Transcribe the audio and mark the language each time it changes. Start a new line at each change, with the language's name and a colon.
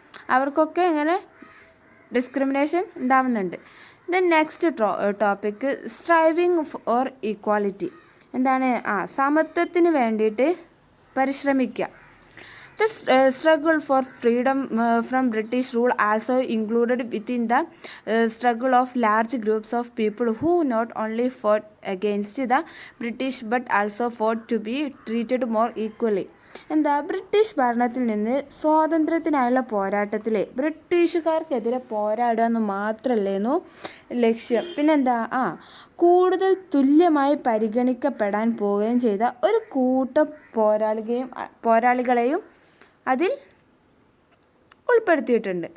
Malayalam: അവർക്കൊക്കെ ഇങ്ങനെ ഡിസ്ക്രിമിനേഷൻ ഉണ്ടാവുന്നുണ്ട്.
English: Then next topic striving for equality. എന്താണ്?
Malayalam: സമത്വത്തിന് വേണ്ടിയിട്ട് പരിശ്രമിക്കുക.
English: The struggle for freedom from British rule also included within the struggle of large groups of people who not only fought against the British but also fought to be treated more equally.
Malayalam: എന്താ British ഭരണത്തിൽ നിന്ന് സ്വാതന്ത്ര്യത്തിനായുള്ള പോരാട്ടത്തിൽ ബ്രിട്ടീഷുകാർക്കെതിരെ പോരാടുക എന്ന് മാത്രമല്ലേന്നു ലക്ഷ്യം. പിന്നെന്താ കൂടുതൽ തുല്യമായി പരിഗണിക്കപ്പെടാൻ പോവുകയും ചെയ്ത ഒരു കൂട്ടം പോരാളികളെയും അതിൽ ഉൾപ്പെടുത്തിയിട്ടുണ്ട്.